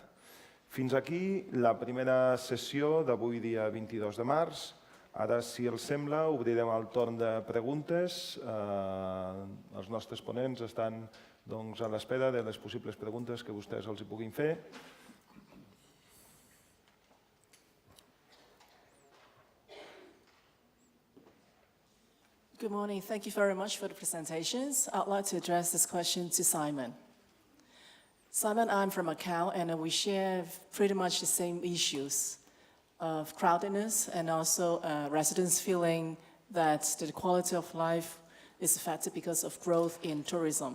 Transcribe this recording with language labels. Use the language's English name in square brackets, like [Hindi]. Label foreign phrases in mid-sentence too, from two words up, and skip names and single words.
[Catalan] Fins aquí la primera sessió d'avui, dia 22 de març. Ara, si els sembla, obrirem el torn de preguntes. Els nostres ponents estan a l'espera de les possibles preguntes que vostès els hi puguin fer. [English] Good morning. Thank you very much for the presentations. I'd like to address this question to Simon. Simon, I'm from Macau, and we share pretty much the same issues of crowdedness and also residents feeling that the quality of life is affected because of growth in tourism.